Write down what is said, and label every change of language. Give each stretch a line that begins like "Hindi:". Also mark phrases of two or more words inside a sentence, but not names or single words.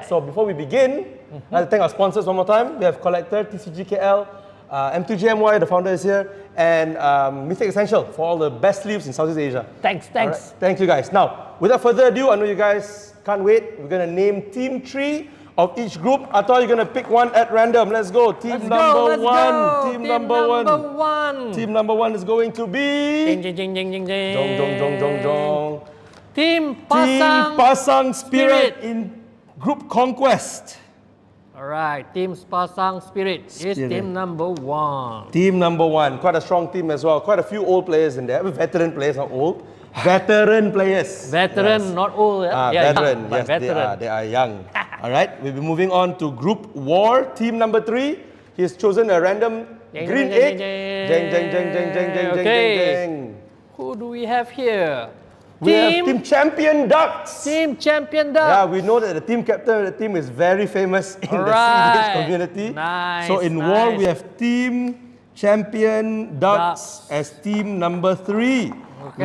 English: So before we begin, I'll thank our sponsors one more time. We have Collector, TCGKL, M2JMY, the founder is here, and Mythic Essential for all the best sleeves in Southeast Asia. Thanks. All right. Thank you, guys. Now, without further ado, I know you guys can't wait. We're going to name team 3 of each group. I thought you're going to pick one at random. Let's go. Team number 1. Team number 1. Team number 1 is going to be... Jing, jing, jing, jing, jing, jing. Jong, jong, jong, jong, jong. Team Team Pasang. Pasang Spirit Spirit. in Group Conquest. Alright, Team Pasang Spirit is team number 1. Team number 1. Quite a strong team as well. Quite a few old players in there. Veteran players, not old. Veteran players. Veteran, Yes. not old. Veteran, young, but yes, veteran. they are young. All right, we'll be moving on to Group War, team number 3. He's chosen a random Jeng, green jeng, egg. jeng, Jeng, jeng, jeng, jeng, jeng, jeng, jeng, Okay. jeng, jeng. Who do we have here? We have Team Champion Ducks. Team Champion Duck. Yeah, we know that the team captain of the team is very famous in the Alright. CEH community. Nice, So in war, nice. we have Team Champion Ducks Ducks. as team number 3. We're Okay.